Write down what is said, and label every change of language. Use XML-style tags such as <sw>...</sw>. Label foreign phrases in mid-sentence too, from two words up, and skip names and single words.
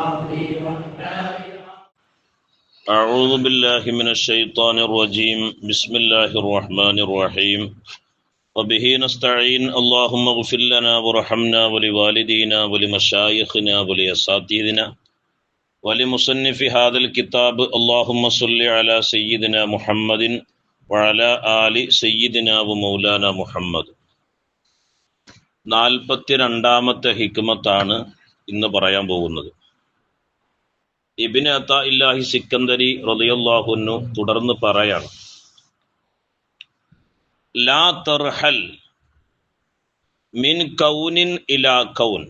<ar>أعوذ بالله من الشيطان الرجيم بسم الله الرحمن الرحيم وبه نستعين اللهم اغفر لنا وارحمنا ولوالدينا ولمشايخنا ولأساتذتنا ولمصنف هذا الكتاب اللهم صل على سيدنا محمد وعلى آل سيدنا ومولانا محمد.</ar> <ml>42ാമത്തെ ഹിക്മത്താണ് ഇന്ന് പറയാൻ പോകുന്നത്. ഇബ്നു അതാഇല്ലാഹി സിക്കന്ദരി</ml> <ar>رضي الله عنه</ar> <ml>തുടർന്ന് പറയാണ്,</ml> <ar>لا ترحل من كون إلى كون.</ar>